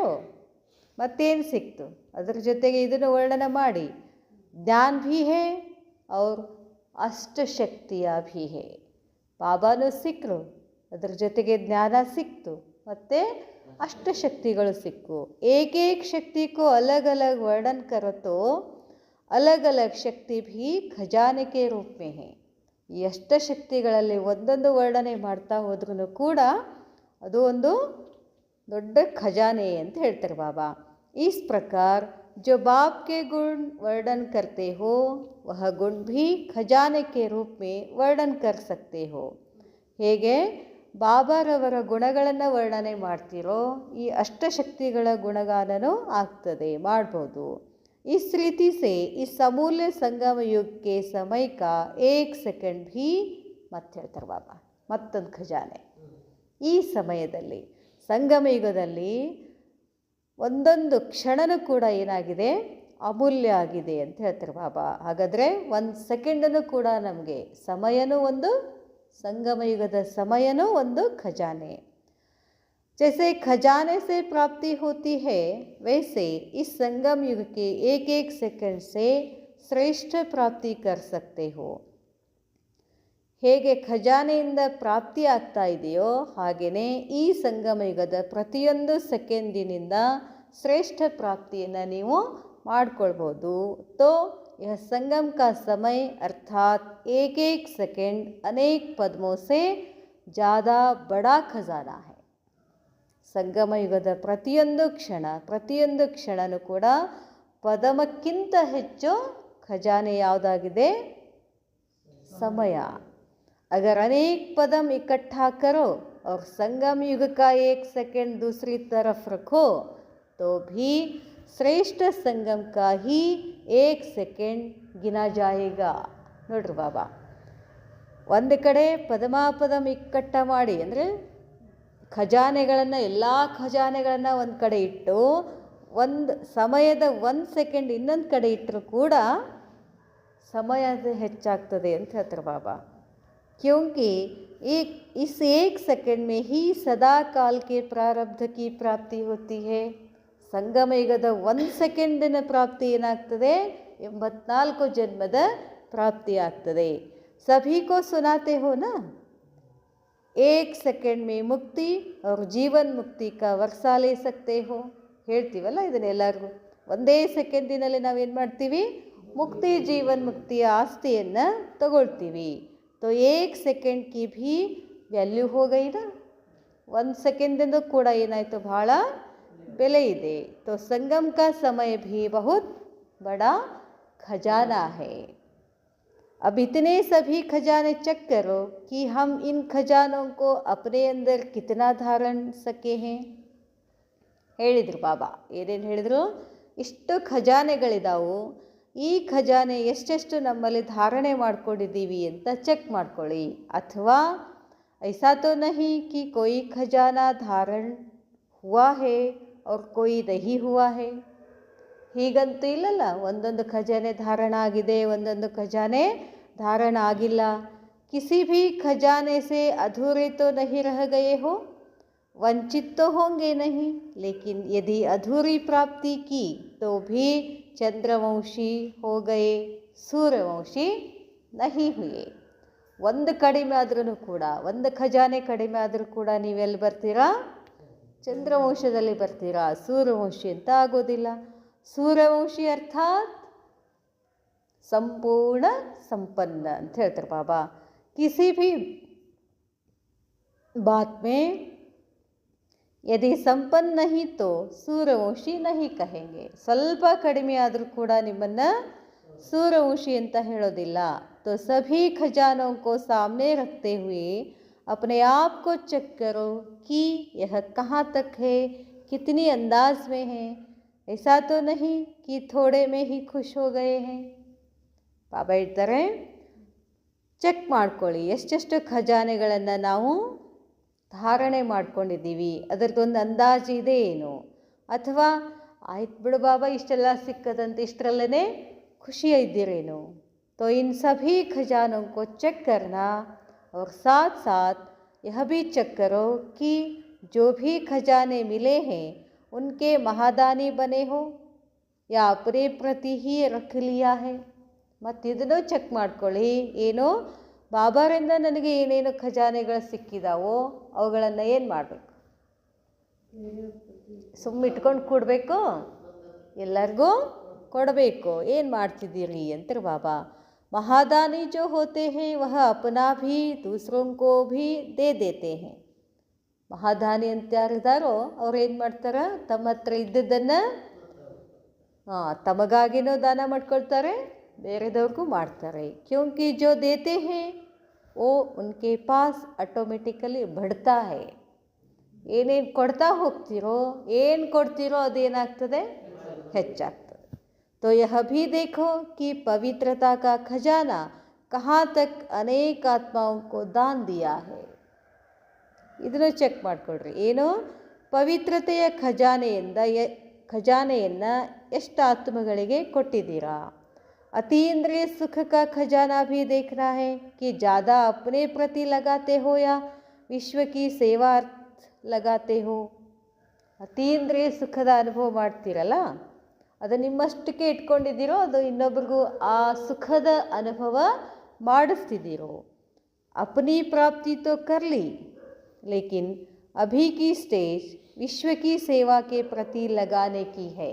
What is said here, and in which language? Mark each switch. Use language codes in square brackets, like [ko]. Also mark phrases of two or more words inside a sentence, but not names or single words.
[kn] ಮತ್ತೇನು ಸಿಕ್ತು ಅದ್ರ ಜೊತೆಗೆ ಇದನ್ನು ವರ್ಣನ ಮಾಡಿ. [hi] ज्ञान भी है और अष्टशक्तियाँ भी हैं. [kn] ಬಾಬಾನೂ ಸಿಕ್ಕರು, ಅದ್ರ ಜೊತೆಗೆ ಜ್ಞಾನ ಸಿಕ್ತು, ಮತ್ತು ಅಷ್ಟಶಕ್ತಿಗಳು ಸಿಕ್ಕು. [hi] एकेक शक्ति को अलग अलग वर्णन करो तो अलग अलग शक्ति भी खजाने के रूप में है. [kn] ಈ ಅಷ್ಟಶಕ್ತಿಗಳಲ್ಲಿ ಒಂದೊಂದು ವರ್ಣನೆ ಮಾಡ್ತಾ ಹೋದ್ರೂ ಕೂಡ ಅದು ಒಂದು ದೊಡ್ಡ ಖಜಾನೆ ಅಂತ ಹೇಳ್ತಾರೆ ಬಾಬಾ. [hi] इस प्रकार जो बाप के गुण वर्णन करते हो वह गुण भी खजाने के रूप में वर्णन कर सकते हो. [kn] ಹೇಗೆ ಬಾಬಾರವರ ಗುಣಗಳನ್ನು ವರ್ಣನೆ ಮಾಡ್ತಿರೋ ಈ ಅಷ್ಟಶಕ್ತಿಗಳ ಗುಣಗಾನನೂ ಆಗ್ತದೆ, ಮಾಡ್ಬೋದು. [hi] इस रीति से इस अमूल्य संगम युग के समय का 1 सेकंड भी [kn] ಮತ್ತೆ ಹೇಳ್ತಾರೆ ಬಾಬಾ ಮತ್ತೊಂದು ಖಜಾನೆ. ಈ ಸಮಯದಲ್ಲಿ ಸಂಗಮ ಯುಗದಲ್ಲಿ ಒಂದೊಂದು ಕ್ಷಣನೂ ಕೂಡ ಏನಾಗಿದೆ? ಅಮೂಲ್ಯ ಆಗಿದೆ ಅಂತ ಹೇಳ್ತಾರೆ ಬಾಬಾ. ಹಾಗಾದರೆ 1 ಸೆಕೆಂಡನ್ನು ಕೂಡ ನಮಗೆ ಸಮಯನೂ ಒಂದು, ಸಂಗಮ ಯುಗದ ಸಮಯನೂ ಒಂದು ಖಜಾನೆ. [hi] जैसे खजाने से प्राप्ति होती है वैसे इस संगम युग के एक एक सेकंड से श्रेष्ठ प्राप्ति कर सकते हो. [kn] ಹೇಗೆ ಖಜಾನೆಯಿಂದ ಪ್ರಾಪ್ತಿ ಆಗ್ತಾ ಇದೆಯೋ ಹಾಗೆಯೇ ಈ ಸಂಗಮ ಯುಗದ ಪ್ರತಿಯೊಂದು ಸೆಕೆಂಡಿನಿಂದ ಶ್ರೇಷ್ಠ ಪ್ರಾಪ್ತಿಯನ್ನು ನೀವು ಮಾಡ್ಕೊಳ್ಬೋದು. [hi] तो यह संगम का समय अर्थात एक एक सेकंड अनेक पद्मों से ज़्यादा बड़ा खजाना है. [kn] ಸಂಗಮ ಯುಗದ ಪ್ರತಿಯೊಂದು ಕ್ಷಣನೂ ಕೂಡ ಪದಮಕ್ಕಿಂತ ಹೆಚ್ಚು ಖಜಾನೆ ಯಾವುದಾಗಿದೆ? ಸಮಯ. [hi] अगर अनेक पदम इकट्ठा करो और संगम युग का 1 सेकंड दूसरी तरफ रखो तो भी श्रेष्ठ संगम का ही 1 सेकंड गिना जाएगा. [kn] ನೋಡ್ರಿ ಬಾಬಾ, ಒಂದು ಕಡೆ ಪದಮಾಪದಂ ಇಕ್ಕಟ್ಟ ಮಾಡಿ ಅಂದರೆ ಖಜಾನೆಗಳನ್ನು, ಎಲ್ಲ ಖಜಾನೆಗಳನ್ನು ಒಂದು ಕಡೆ ಇಟ್ಟು ಒಂದು ಸಮಯದ 1 ಸೆಕೆಂಡ್ ಇನ್ನೊಂದು ಕಡೆ ಇಟ್ಟರೂ ಕೂಡ ಸಮಯ ಹೆಚ್ಚಾಗ್ತದೆ ಅಂತ ಹೇಳ್ತಾರೆ ಬಾಬಾ. [hi] क्योंकि इस 1 सेकंड में ही सदा काल के प्रारब्ध की प्राप्ति होती है. [kn] ಸಂಗಮ ಯುಗದ 1 ಸೆಕೆಂಡಿನ ಪ್ರಾಪ್ತಿ ಏನಾಗ್ತದೆ? 84 ಜನ್ಮದ ಪ್ರಾಪ್ತಿ ಆಗ್ತದೆ. [hi] सभी को सुनाते हो ना, 1 सेकंड में मुक्ति और जीवन मुक्ति का वर्षा ले सकते हो. [kn] ಹೇಳ್ತೀವಲ್ಲ ಇದನ್ನೆಲ್ಲರಿಗೂ. ಒಂದೇ ಸೆಕೆಂಡಿನಲ್ಲಿ ನಾವೇನು ಮಾಡ್ತೀವಿ? ಮುಕ್ತಿ ಜೀವನ್ ಮುಕ್ತಿಯ ಆಸ್ತಿಯನ್ನು ತಗೊಳ್ತೀವಿ. [hi] तो 1 सेकंड की भी ವ್ಯಾಲ್ಯೂ हो गई ना. [kn] 1 ಸೆಕೆಂಡಿಂದು ಕೂಡ ಏನಾಯಿತು? ಭಾಳ ಬೆಲೆ ಇದೆ. [hi] तो संगम का समय भी बहुत बड़ा खजाना है. अब इतने सभी खजाने चेक करो कि हम इन खजानों को अपने अंदर कितना धारण सके हैं. [kn] ಹೇಳಿದರು ಬಾಬಾ. ಏನೇನು ಹೇಳಿದರು? ಇಷ್ಟು ಖಜಾನೆಗಳಿದಾವು, ಈ ಖಜಾನೆ ಎಷ್ಟೆಷ್ಟು ನಮ್ಮಲ್ಲಿ ಧಾರಣೆ ಮಾಡ್ಕೊಂಡಿದ್ದೀವಿ ಅಂತ ಚೆಕ್ ಮಾಡ್ಕೊಳ್ಳಿ. [hi] ಅಥವಾ ऐसा तो नहीं कि कोई खजाना धारण हुआ है और कोई नहीं हुआ है. [kn] ಹೀಗಂತೂ ಇಲ್ಲಲ್ಲ, ಒಂದೊಂದು ಖಜಾನೆ ಧಾರಣ ಆಗಿದೆ, ಒಂದೊಂದು ಖಜಾನೆ ಧಾರಣ ಆಗಿಲ್ಲ. [hi] किसी भी खजाने से अधूरे तो नहीं रह गए हो, वंचित तो होंगे नहीं. लेकिन यदि अधूरी प्राप्ति की तो भी चंद्रवंशी हो गए, सूर्यवंशी नहीं हुए. [kn] ಒಂದು ಕಡಿಮೆ ಆದ್ರೂ ಕೂಡ, ಒಂದು ಖಜಾನೆ ಕಡಿಮೆ ಆದರೂ ಕೂಡ ನೀವೆಲ್ಲಿ ಬರ್ತೀರಾ? ಚಂದ್ರವಂಶದಲ್ಲಿ ಬರ್ತೀರಾ. ಸೂರ್ಯವಂಶಿ ಅಂತ ಆಗೋದಿಲ್ಲ. ಸೂರ್ಯವಂಶಿ ಅರ್ಥಾತ್ ಸಂಪೂರ್ಣ ಸಂಪನ್ನ ಅಂತ ಹೇಳ್ತಾರೆ ಬಾಬಾ. [hi] किसी भी बात में यदि संपन्न नहीं तो सूर्यवंशी नहीं कहेंगे. [kn] ಸ್ವಲ್ಪ ಕಡಿಮೆ ಆದರೂ ಕೂಡ ನಿಮ್ಮನ್ನು सूर्यवंशी ಅಂತ ಹೇಳೋದಿಲ್ಲ. [hi] तो सभी खजानों को सामने रखते हुए अपने आप को चेक करो कि यह कहाँ तक है, कितनी अंदाज में है. ऐसा तो नहीं कि थोड़े में ही खुश हो गए हैं. [kn] ಬಾಬಾ ಹೇಳ್ತಾರೆ, ಚೆಕ್ ಮಾಡ್ಕೊಳ್ಳಿ ಎಷ್ಟೆಷ್ಟು ಖಜಾನೆಗಳನ್ನು ನಾವು ಧಾರಣೆ ಮಾಡ್ಕೊಂಡಿದ್ದೀವಿ, ಅದರದ್ದೊಂದು ಅಂದಾಜು ಇದೆ ಏನು, ಅಥವಾ ಆಯ್ತು ಬಿಡು ಬಾಬಾ ಇಷ್ಟೆಲ್ಲ ಸಿಕ್ಕದಂತೆ ಇಷ್ಟರಲ್ಲೇ ಖುಷಿ ಇದ್ದೀರೇನು. [hi] तो इन सभी खजानों को चेक करना और साथ साथ यह भी चेक करो कि जो भी खजाने मिले हैं उनके महादानी बने हो या अपने प्रति ही रख लिया है. [kn] ಮತ್ತು ಇದನ್ನು ಚೆಕ್ ಮಾಡ್ಕೊಳ್ಳಿ, ಏನು ಬಾಬಾರಿಂದ ನನಗೆ ಏನೇನು ಖಜಾನೆಗಳು ಸಿಕ್ಕಿದಾವೋ ಅವುಗಳನ್ನು ಏನು ಮಾಡಬೇಕು? ಸುಮ್ಮಿಟ್ಕೊಂಡು ಕೊಡಬೇಕು, ಎಲ್ಲರಿಗೂ ಕೊಡಬೇಕು. ಏನು ಮಾಡ್ತಿದ್ದೀರಿ ಅಂತಾರೆ ಬಾಬಾ. [hi] महादानी जो होते हैं वह अपना भी दूसरों को भी दे देते हैं. [kn] ಮಹಾದಾನಿ ಅಂತ ಯಾರಿದ್ದಾರೋ ಅವ್ರು ಏನು ಮಾಡ್ತಾರೆ? ತಮ್ಮ ಹತ್ರ ಇದ್ದದ್ದನ್ನು ತಮಗಾಗಿನೂ ದಾನ ಮಾಡ್ಕೊಳ್ತಾರೆ, ಬೇರೆದವ್ರಿಗೂ ಮಾಡ್ತಾರೆ. [hi] क्योंकि जो देते हैं वो उनके पास ऑटोमेटिकली बढ़ता है. [kn] ಏನೇನು ಕೊಡ್ತಾ ಹೋಗ್ತಿರೋ, ಏನು ಕೊಡ್ತಿರೋ ಅದೇನಾಗ್ತದೆ? ಹೆಚ್ಚಾಗ್ತದೆ. [hi] तो यह भी देखो कि पवित्रता का खजाना कहाँ तक अनेक आत्माओं को दान दिया है. [kn] ಇದನ್ನು ಚೆಕ್ ಮಾಡಿಕೊಡ್ರಿ. ಏನು ಪವಿತ್ರತೆಯ ಖಜಾನೆಯನ್ನು ಎಷ್ಟು ಆತ್ಮಗಳಿಗೆ ಕೊಟ್ಟಿದ್ದೀರಾ? [hi] अतीन्द्रिय सुख का खजाना भी देखना है कि ज़्यादा अपने प्रति लगाते हो या विश्व की सेवार्थ लगाते हो. [kn] ಅತೀಂದ್ರಿಯ ಸುಖದ ಅನುಭವ ಮಾಡ್ತೀರಲ್ಲ, ಅದು ನಿಮ್ಮಷ್ಟಕ್ಕೆ ಇಟ್ಕೊಂಡಿದ್ದೀರೋ ಅದು ಇನ್ನೊಬ್ರಿಗೂ ಆ ಸುಖದ ಅನುಭವ ಮಾಡಿಸ್ತಿದ್ದೀರೋ? [hi] अपनी प्राप्ति तो कर ली लेकिन अभी की स्टेज विश्व की सेवा के प्रति लगाने की है.